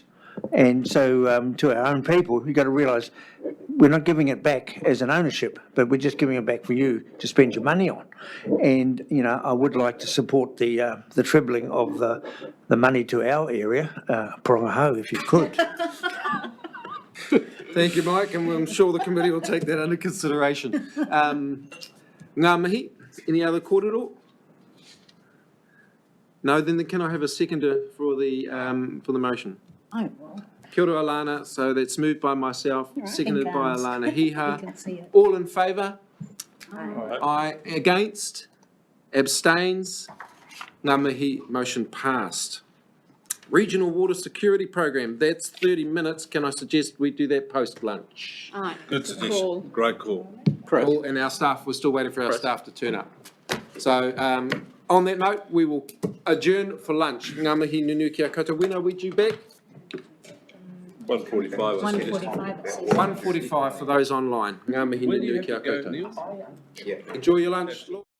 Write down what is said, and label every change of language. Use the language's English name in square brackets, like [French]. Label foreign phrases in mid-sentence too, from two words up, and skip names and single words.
[English] And so to our own people, you've got to realise we're not giving it back as an ownership, but we're just giving it back for you to spend your money on. And, you know, I would like to support the trebling of the money to our area, Paronga Ho, if you could. Thank you, Mike, and I'm sure the committee will take that under consideration. [Māori] Ngā mihi, [English] any other kōrero? No, then can I have a seconder for the motion? I will. [Māori] Kia ora, Alana. [English] So that's moved by myself, Right, seconded and by Gams. Alana You Hiha. can see it. All in favour? Aye. Aye. Against? Abstains? [Māori] Ngā mihi, [English] motion passed. Regional Water Security Program, that's 30 minutes. Can I suggest we do that post-lunch? Aye. Good suggestion, great call. Cool, and our staff, we're still waiting for our staff to turn up. So, on that note, we will adjourn for lunch. [Māori] Ngā mihi nunu kia koutou. [English] When are we due back? 1:45. 1:45. 1:45 for those online. [Māori] Ngā mihi [English] Where do you [Māori] nunu [English] have [Māori] kia [English] to go, [Māori] koutou. [English] Neil? Enjoy your lunch.